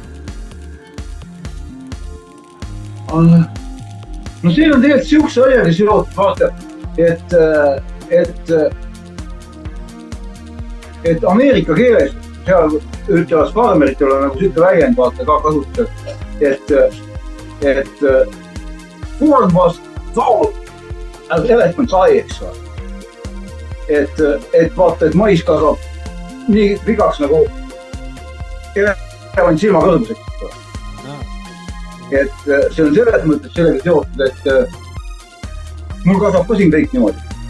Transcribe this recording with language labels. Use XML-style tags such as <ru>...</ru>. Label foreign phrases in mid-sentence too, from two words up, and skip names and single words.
<et>No siin on tegelikult siukse asjaga seotud, vaata, et Ameerika keeles seal ütlevad farmeritel on nagu siuke väljend, vaata ka kasutusel, et</et> <en>corn was sold as elephant's eye,</en> <et>eks ole. Et vaata, et mais kasvab nii vigaks nagu elevant silma kõrguseks. Et see on selles mõttes sellega seotud, et mul kasvab ka siin kõik niimoodi.</et>